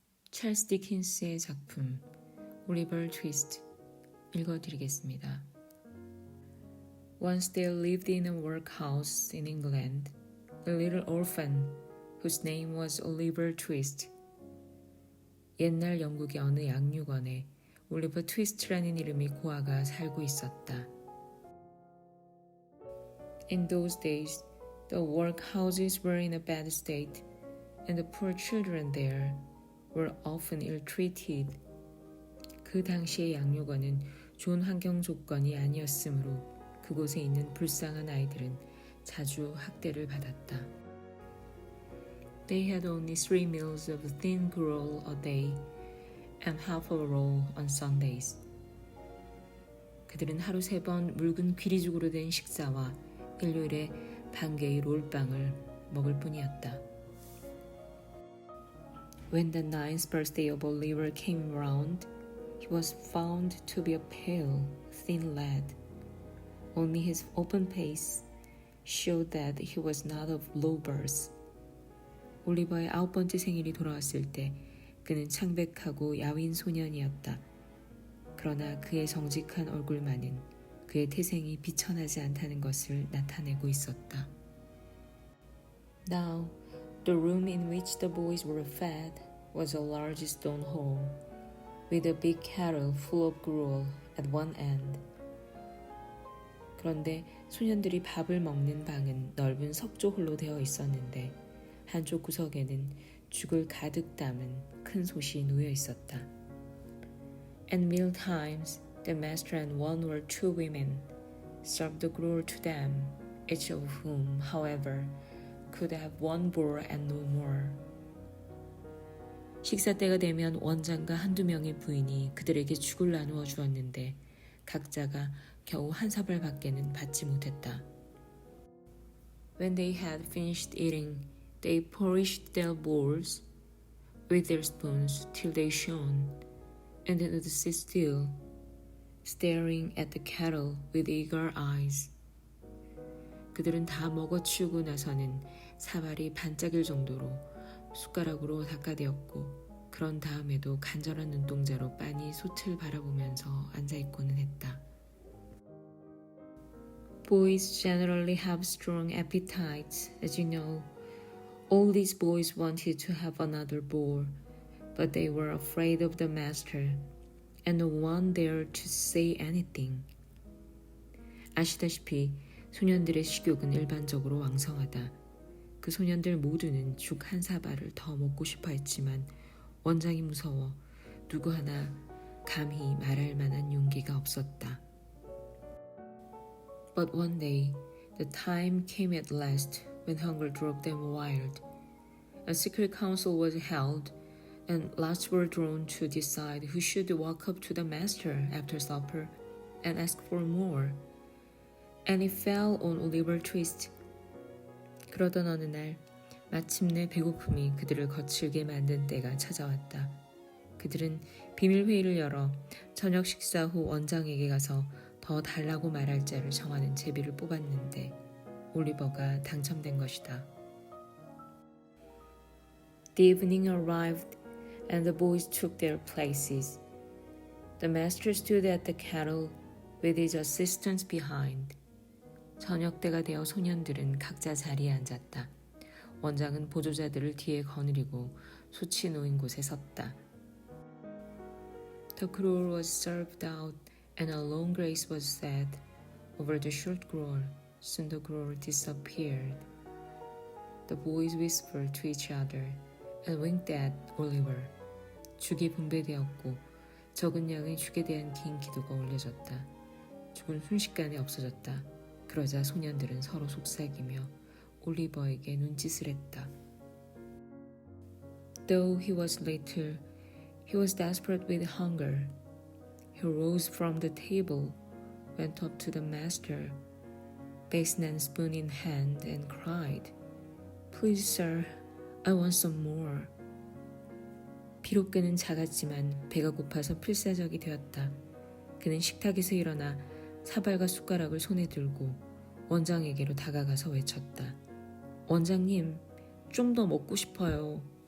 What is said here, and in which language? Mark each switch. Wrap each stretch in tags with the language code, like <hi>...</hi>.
<ko>찰스 디킨스의 작품 올리버트위스트 읽어드리겠습니다.</ko> <en>Once there lived in a workhouse in England a little orphan whose name was 올리버트위스트.</en> <ko>옛날 영국의 어느 양육원에 올리버 트위스트라는 이름의 고아가 살고 있었다.</ko> <en>In those days, the workhouses were in a bad state, and the poor children there were often ill-treated.</en> <ko>그 당시의 양육원은 좋은 환경 조건이 아니었으므로 그곳에 있는 불쌍한 아이들은 자주 학대를 받았다.</ko> <en>They had only 3 meals of thin gruel a day and half a roll on Sundays.</en> <ko>그들은 하루 3번 묽은 귀리죽으로 된 식사와 일요일에 반 개의 롤빵을 먹을 뿐이었다.</ko> <en>When the 9th birthday of Oliver came round, he was found to be a pale, thin lad. Only his open face showed that he was not of low birth.</en> <ko>올리버의 9번째 생일이 돌아왔을 때 그는 창백하고 야윈 소년이었다. 그러나 그의 정직한 얼굴만은 그의 태생이 비천하지 않다는 것을 나타내고 있었다.</ko> <en>Now, the room in which the boys were fed was a large stone hall, with a big kettle full of gruel at one end.</en> <ko>그런데 소년들이 밥을 먹는 방은 넓은 석조홀로 되어 있었는데 한쪽 구석에는 죽을 가득 담은 큰 솥이 놓여 있었다.</ko> <en>At meal times, the master and 1 or 2 women served the gruel to them, each of whom, however, could have 1 bowl and no more.</en> <ko>식사 때가 되면 원장과 1-2명의 부인이 그들에게 죽을 나누어 주었는데 각자가 겨우 1 사발밖에는 받지 못했다.</ko> <en>When they had finished eating, they polished their bowls with their spoons till they shone, and then would sit still, staring at the kettle with eager eyes.</en> <ko>그들은 다 먹어치우고 나서는 사발이 반짝일 정도로 숟가락으로 닦아대었고 그런 다음에도 간절한 눈동자로 빤히 솥을 바라보면서 앉아있고는 했다.</ko> <en>Boys generally have strong appetites, as you know. All these boys wanted to have another bowl, but they were afraid of the master, and no one dared to say anything.</en> <ko>아시다시피 소년들의 식욕은 일반적으로 왕성하다. 그 소년들 모두는 죽 1 사발을 더 먹고 싶어 했지만 원장이 무서워 누구 하나 감히 말할 만한 용기가 없었다.</ko> <en>But one day, the time came at last when hunger drove them wild. A secret council was held, and lots were drawn to decide who should walk up to the master after supper and ask for more. And it fell on 올리버트위스트.</en> <ko>그러던 어느 날 마침내 배고픔이 그들을 거칠게 만든 때가 찾아왔다. 그들은 비밀회의를 열어 저녁 식사 후 원장에게 가서 더 달라고 말할 자를 정하는 제비를 뽑았는데 올리버가 당첨된 것이다.</ko> <en>The evening arrived and the boys took their places. The master stood at the kettle with his assistants behind.</en> <ko>저녁 때가 되어 소년들은 각자 자리에 앉았다. 원장은 보조자들을 뒤에 거느리고 솥이 놓인 곳에 섰다.</ko> <en>The gruel was served out and a long grace was said over the short gruel. Soon the gruel disappeared. The boys whispered to each other and winked at Oliver.</en> <ko>죽이 분배되었고 적은 양의 죽에 대한 긴 기도가 올려졌다. 죽은 순식간에 없어졌다. 그러자 소년들은 서로 속삭이며 올리버에게 눈짓을 했다.</ko> <en>Though he was little, he was desperate with hunger. He rose from the table, went up to the master, basin and spoon in hand, and cried, Please, sir, I want some more.</en> <ko>비록 그는 작았지만 배가 고파서 필사적이 되었다. 그는 식탁에서 일어나 사발과 숟가락을 손에 들고 원장에게로 다가가서 외쳤다. 원장님, 좀 더 먹고 싶어요.</ko>